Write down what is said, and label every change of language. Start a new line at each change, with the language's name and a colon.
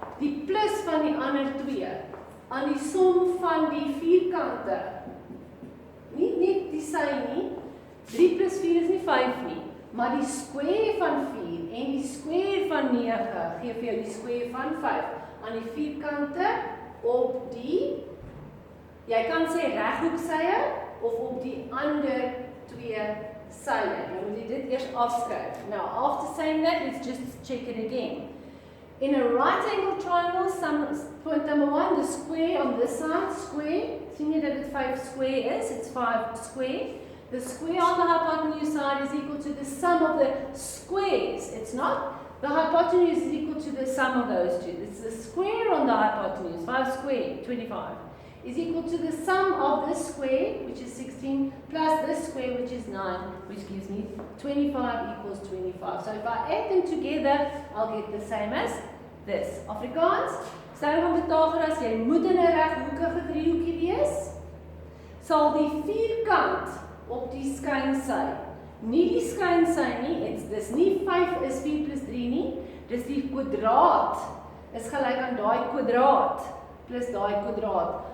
Afrikaans: Die plus van die ander twee, aan die som van die vierkante, nie die sy nie, 3 plus 4 is nie 5 nie, maar die square van 4 en die square van 9 gee vir jou die square van 5, aan die vierkante op die, jy kan sê reghoeksye, of op die ander twee sye. Nou moet jy dit eers afskryf.
English: Now, after saying that, let's just check it again. In a right angle triangle, point number 1, the square on this side, square,
Afrikaans: sien jy dat dit 5 square is,
English: it's 5 square. The square on the hypotenuse side is equal to the sum of the squares. It's not, the hypotenuse is equal to the sum of those two. It's the square on the hypotenuse, 5 square, 25, is equal to the sum of this square, which is 16, plus this square, which is 9, which gives me 25 equals 25. So if I add them together, I'll get the same as this.
Afrikaans: Afrikaans, stelling van Pythagoras, jy moet in 'n reghoekige driehoekie wees, sal die vierkant op die skynsy, nie die skynsy nie, dis nie 5 is 4 plus 3 nie, dis die kwadraat, is gelyk aan daai kwadraat, plus daai kwadraat.